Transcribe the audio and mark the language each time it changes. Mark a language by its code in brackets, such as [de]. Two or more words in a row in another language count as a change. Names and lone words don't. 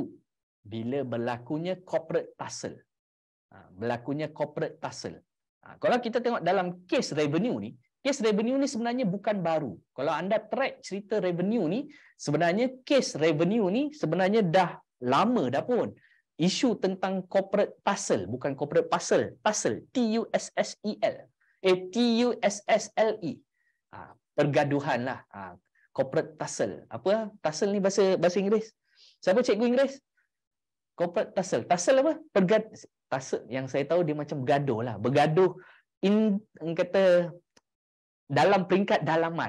[ms] Bila berlakunya [en] corporate tussle. [ms] Kalau kita tengok dalam kes revenue ni sebenarnya bukan baru. Kalau anda track cerita revenue ni, sebenarnya kes revenue ni sebenarnya dah lama dah pun. Isu tentang [en] corporate tussle, [ms] bukan [en] corporate puzzle, tussle, T-U-S-S-E-L. T-U-S-S-L-E. [ms] Pergaduhan lah. [en] Corporate tussle. Apa? [ms] Tussle ni bahasa Inggeris. Siapa cikgu Inggeris? [en] Corporate tussle. [ms] Tussle apa? Tussle yang saya tahu dia macam bergaduh lah. Bergaduh kata dalam peringkat dalaman.